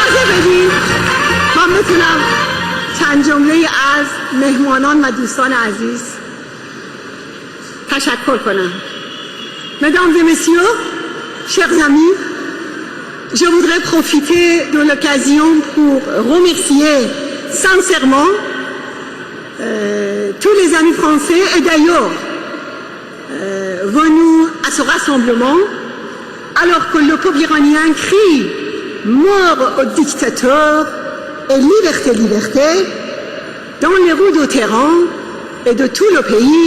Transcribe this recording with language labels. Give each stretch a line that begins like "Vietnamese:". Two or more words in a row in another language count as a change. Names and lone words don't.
Persian: بدید تا بتونم چند جمله از مهمانان و دوستان عزیز تشکر کنم.
French: Mesdames et messieurs, chers amis, je voudrais profiter de l'occasion pour remercier sincèrement tous les amis français et d'ailleurs venus à ce rassemblement alors que le peuple iranien crie mort au dictateur et liberté, liberté dans les rues de Téhéran et de tout le pays.